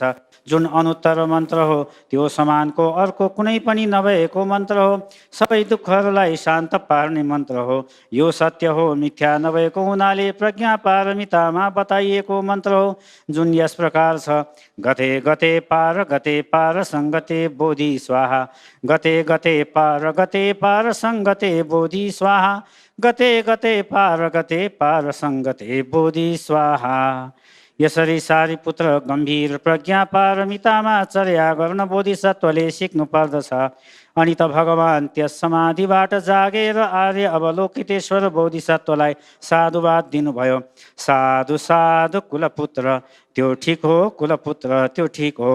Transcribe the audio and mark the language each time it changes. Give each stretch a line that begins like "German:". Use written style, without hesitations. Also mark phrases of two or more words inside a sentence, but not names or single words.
Nepali: जुन अनुत्तर मन्त्र हो त्यो समानको अर्को कुनै पनि नभएको मन्त्र हो। सबै दुःखहरूलाई शान्त पार्ने मन्त्र हो। यो सत्य हो, मिथ्या नभएको हुनाले प्रज्ञा पारमितामा बताइएको मन्त्र हो। जुन यस प्रकार छ,
Sanskrit: गते गते पार सङ्गते बोधि स्वाहा। गते गते पार सङ्गते बोधि स्वाहा। गते गते पार सङ्गते बोधि स्वाहा।
Nepali: यसरी सारिपुत्र, गम्भीर प्रज्ञा पारमितामा चर्या गर्न बोधिसत्वले सिक्नु पर्दछ। अनि त भगवान त्यस समाधिबाट जागेर आर्य अवलोकितेश्वर बोधिसत्वलाई साधुवाद दिनुभयो।
Sanskrit: साधु साधु कुलपुत्र,
Nepali: त्यो ठिक हो, कुलपुत्र त्यो ठिक हो।